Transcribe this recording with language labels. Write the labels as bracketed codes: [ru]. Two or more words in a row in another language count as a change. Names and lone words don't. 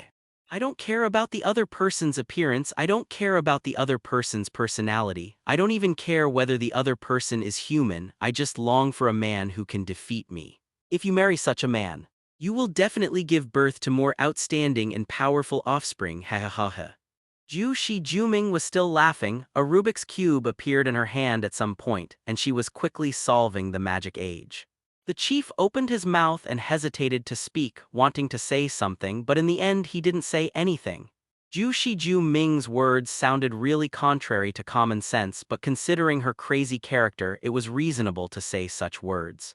[en] I don't care about the other person's appearance. I don't care about the other person's personality. I don't even care whether the other person is human. I just long for a man who can defeat me. If you marry such a man, you will definitely give birth to more outstanding and powerful offspring. Ha ha ha ha. Ju Shi Juming was still laughing. A Rubik's Cube appeared in her hand at some point, and she was quickly solving the magic age. The chief opened his mouth and hesitated to speak, wanting to say something, but in the end he didn't say anything. Ju Shi Juming's words sounded really contrary to common sense, but considering her crazy character, it was reasonable to say such words.